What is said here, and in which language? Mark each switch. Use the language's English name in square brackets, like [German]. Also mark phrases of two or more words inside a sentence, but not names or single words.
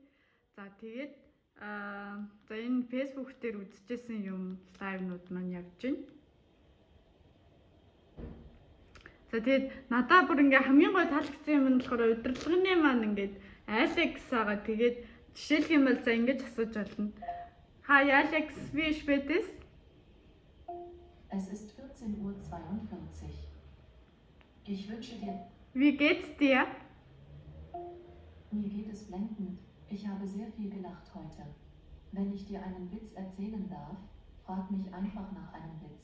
[Mongolian] За тэгээд за энэ Facebook дээр үзчихсэн юм лайвнууд маань явж байна. За тэгээд надад бүр ингээ хамгийн гой таалагдсан юм нь болохоор удирдлагын маань ингээд Alex байгаа. Тэгээд жишээлх юм бол за ингэж асууж болно. [German] Hi Alex, wie spät ist? Es ist 14:42 Uhr. Ich wünsche dir... Wie geht's dir? Mir geht es blendend. Ich habe sehr viel gelacht heute. Wenn ich dir einen Witz erzählen darf, frag mich einfach nach einem Witz.